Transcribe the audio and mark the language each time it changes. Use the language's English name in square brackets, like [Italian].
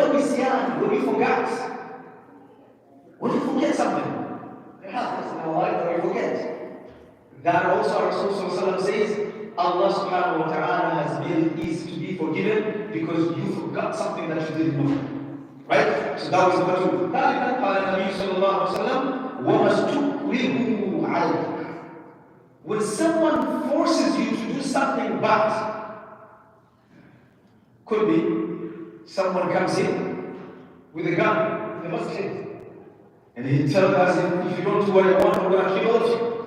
[English] What nisyan, when you forget. When you forget something. It happens in our life that we forget. That also Rasul says, Allah subhanahu wa ta'ala is to be forgiven because you forgot something that you didn't know. Right? So that was number 2. [Arabic] ثالثا قال النبي صلى الله عليه وسلم وَمَا اسْتُكْرِهُ عَلَيْهِ. [English] When someone forces you to do something bad, could be someone comes in with a gun in the masjid and he tells us, if you don't do what I want, I'm going to kill all of you.